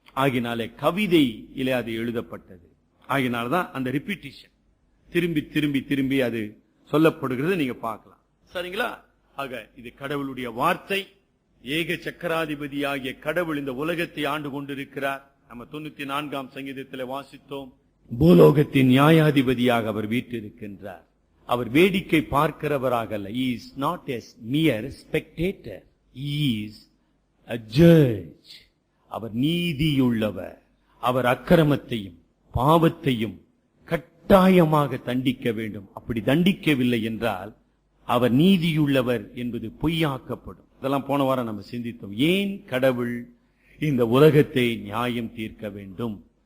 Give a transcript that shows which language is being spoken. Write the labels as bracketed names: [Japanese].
[Tamil] ஆகினாலே கவிதையிலே அது எழுதப்பட்டது. ஆகினால்தான் அந்த ரிப்பீட்டிஷன், திரும்பி திரும்பி திரும்பி அது சொல்லப்படுகிறது, நீங்க பார்க்கலாம். சரிங்களா? ஆக இது கடவுளுடைய வார்த்தை. ஏக சக்கராதிபதியாகிய கடவுள் இந்த உலகத்தை ஆண்டு கொண்டிருக்கிறார். நம்ம 94ஆம் சங்கீதத்தில் வாசித்தோம், பூலோகத்தின் நியாயாதிபதியாக அவர் வீற்றிருக்கின்றார். அவர் வேடிக்கை பார்க்கிறவராக அல்ல. [English] He is not a mere spectator. He is a judge. [Tamil] அவர் நீதியுள்ளவர். அவர் அக்கிரமத்தையும் பாவத்தையும் கட்டாயமாக தண்டிக்க வேண்டும். அப்படி தண்டிக்கவில்லை என்றால் அவர் நீதியுள்ளவர் என்பது பொய்யாக்கப்படும். இதெல்லாம் போன வாரம் நம்ம சிந்தித்தோம். ஏன் கடவுள் இந்த உலகத்தை நியாயம் தீர்க்க வேண்டும்?